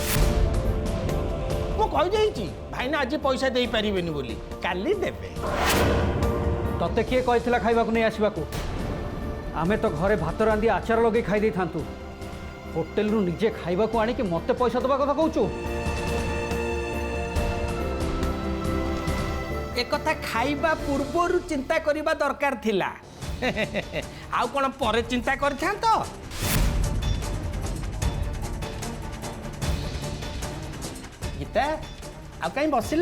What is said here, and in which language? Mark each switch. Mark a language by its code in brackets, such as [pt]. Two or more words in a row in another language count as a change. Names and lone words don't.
[or] ମୁଁ କହିଦେଇଛି ଭାଇନା ଆଜି ପଇସା ଦେଇପାରିବେନି ବୋଲି, କାଲି ଦେବେ। ତତେ କିଏ କହିଥିଲା ଖାଇବାକୁ ନେଇ ଆସିବାକୁ? ଆମେ ତ ଘରେ ଭାତ ରାନ୍ଧି ଆଚାର ଲଗେଇ ଖାଇ ଦେଇଥାନ୍ତୁ। ହୋଟେଲରୁ ନିଜେ ଖାଇବାକୁ ଆଣିକି ମତେ ପଇସା ଦେବା କଥା କହୁଛୁ? ଏକଥା ଖାଇବା ପୂର୍ବରୁ ଚିନ୍ତା କରିବା ଦରକାର ଥିଲା। ଆଉ କୋନ ପରେ ଚିନ୍ତା କରିଥାନ୍ତ? ଗୀତା ଆଉ କାଇ ବସିଲ?